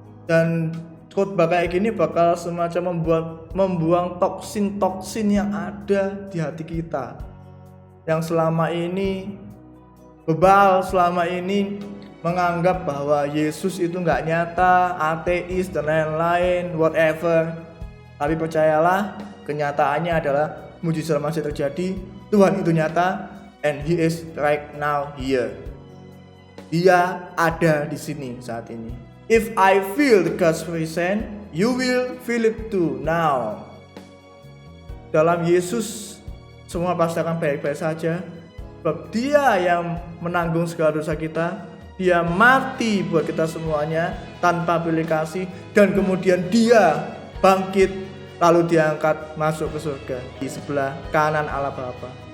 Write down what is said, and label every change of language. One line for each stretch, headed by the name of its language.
Indonesian: Dan khotbah kayak gini bakal semacam membuang toksin-toksin yang ada di hati kita, yang selama ini bebal, selama ini menganggap bahwa Yesus itu gak nyata, ateis dan lain-lain,
English: whatever.
Indonesian: Tapi percayalah, kenyataannya adalah mujizat masih terjadi, Tuhan itu nyata,
English: and He is right now here.
Indonesian: Dia ada di sini saat ini.
English: If I feel the God's presence, you will feel it too now.
Indonesian: Dalam Yesus semua pasti akan baik-baik saja, sebab Dia yang menanggung segala dosa kita. Dia mati buat kita semuanya tanpa pilih kasih, dan kemudian Dia bangkit lalu diangkat masuk ke surga di sebelah kanan Allah Bapa.